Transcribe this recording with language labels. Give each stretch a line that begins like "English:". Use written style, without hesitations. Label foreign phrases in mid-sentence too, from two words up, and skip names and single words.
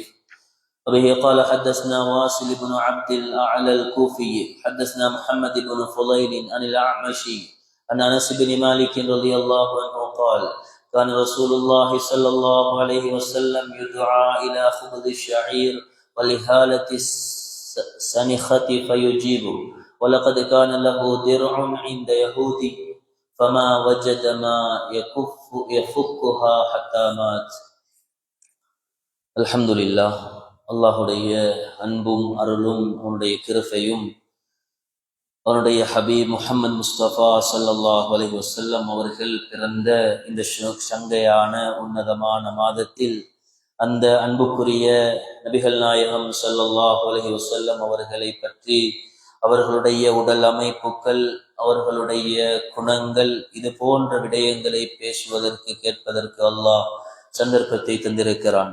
Arabic: وبه قال حدثنا واصل بن عبد الأعلى الكوفي حدثنا محمد بن فضيل عن الأعمشي عن أنس بن مالك رضي الله عنه قال: كان رسول الله صلى الله عليه وسلم يدعى إلى خبز الشعير ولهالة السنخة فيجيب، ولقد كان له درع عند يهودي فما وجد ما يفكها حتى مات. الحمد لله.
Tamil: அல்லாஹுடைய அன்பும் அருளும் அவனுடைய கிருபையும் அவனுடைய ஹபீப் முஹம்மது முஸ்தபா
Arabic: صلى الله عليه وسلم
Tamil: அவர்கள் பிறந்த இந்த சங்கையான உன்னதமான மாதத்தில் அந்த அன்புக்குரிய நபிகள் நாயகம்
Arabic: صلى الله عليه وسلم
Tamil: அவர்களை பற்றி, அவர்களுடைய உடல் அமைப்புகள், அவர்களுடைய குணங்கள், இது போன்ற விடயங்களை பேசுவதற்கு கேட்பதற்கு அல்லாஹ் சந்தர்ப்பத்தை தந்திருக்கிறான்.